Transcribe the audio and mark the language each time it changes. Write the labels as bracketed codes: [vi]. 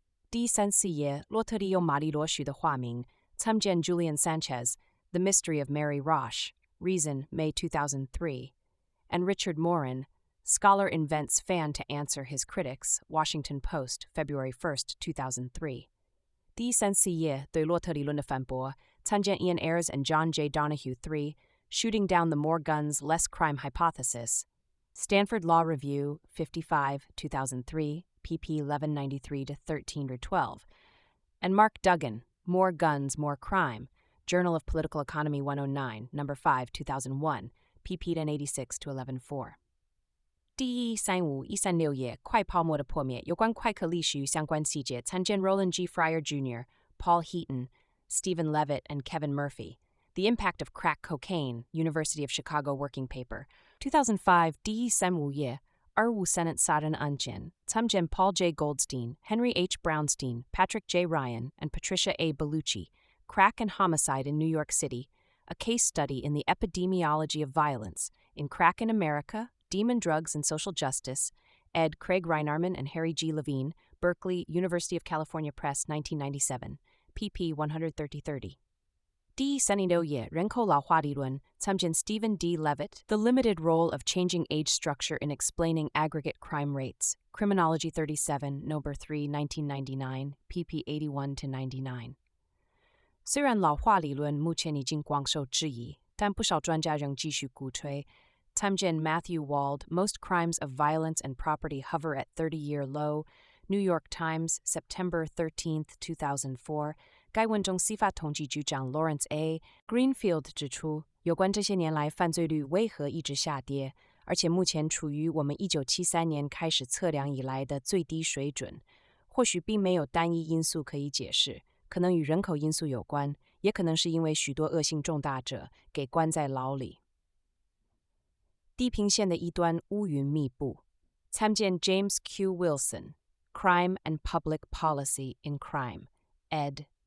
[zh] 第三四页，洛特利用玛丽罗许的化名，参见 [en] Julian Sanchez, The Mystery of Mary Roche, Reason, May 2003, and Richard Morin, Scholar Invents Fan to Answer His Critics, Washington Post, February 1, 2003. [zh] 第三四页，对洛特理论的反驳，参见 [en] Ian Ayres and John J. Donahue 3, Shooting Down the More Guns, Less Crime Hypothesis, Stanford Law Review, 55, 2003, pp. 1193-13-12, and Mark Duggan, More Guns, More Crime, Journal of Political Economy 109, No. 5, 2001, pp. 1086-114. [zh] 第135-136页，快泡沫的破灭，有关快客历史与相关细节，参见 Roland G. [en] Fryer Jr., Paul Heaton, Stephen Levitt, and Kevin Murphy. The Impact of Crack Cocaine, University of Chicago Working Paper, 2005. [zh] 第135页，25 Senate 杀人案件，参见 Paul J. [en] Goldstein, Henry H. Brownstein, Patrick J. Ryan, and Patricia A. Bellucci, Crack and Homicide in New York City, a case study in the epidemiology of violence in Crack in America, Demon Drugs and Social Justice, ed. Craig Reinarman and Harry G. Levine, Berkeley, University of California Press, 1997, pp. 130-30. [zh] 第136页，人口老化理论，参见 Stephen D. [en] Levitt, The Limited Role of Changing Age Structure in Explaining Aggregate Crime Rates, Criminology 37, No. 3, 1999, pp. 81-99. [zh] 虽然老化理论目前已经广受质疑，但不少专家仍继续鼓吹。 [en] 参见 Matthew Wald, Most Crimes of Violence and Property Hover at 30-Year Low, New York Times, September 13, 2004. [zh] 该文中司法统计局长 Lawrence A. Greenfield 指出，有关这些年来犯罪率为何一直下跌，而且目前处于我们1973年开始测量以来的最低水准，或许并没有单一因素可以解释，可能与人口因素有关，也可能是因为许多恶性重大者给关在牢里。地平线的一端乌云密布，参见 James Q. [en] Wilson, Crime and Public Policy in Crime, ed.